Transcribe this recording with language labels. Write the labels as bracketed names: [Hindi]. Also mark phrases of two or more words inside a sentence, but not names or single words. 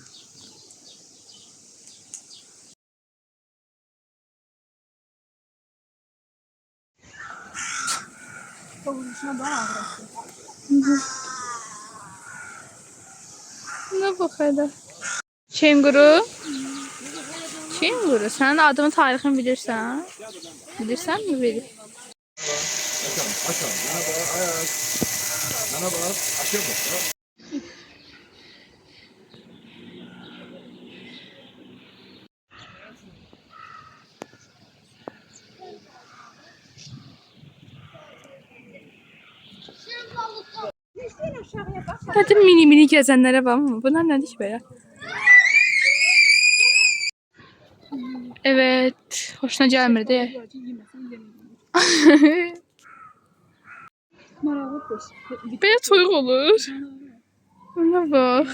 [Turkish] Doğrusuna daha ağır. [Azerbaijani] Buna bax hələ. Kenguru. Kenguru. Sənin adını, tarixini bilirsən? Bilirsən mi verir? [Turkish] Açalım. Bana bak, ayak. Bana bak, aşağı bak. [Azerbaijani] Hadi mini gəzənlərə bax. Bunlar nədir ki belə? Evet. Hoşuna gəlmir deyə. Belə toyuq olur. Ona bax.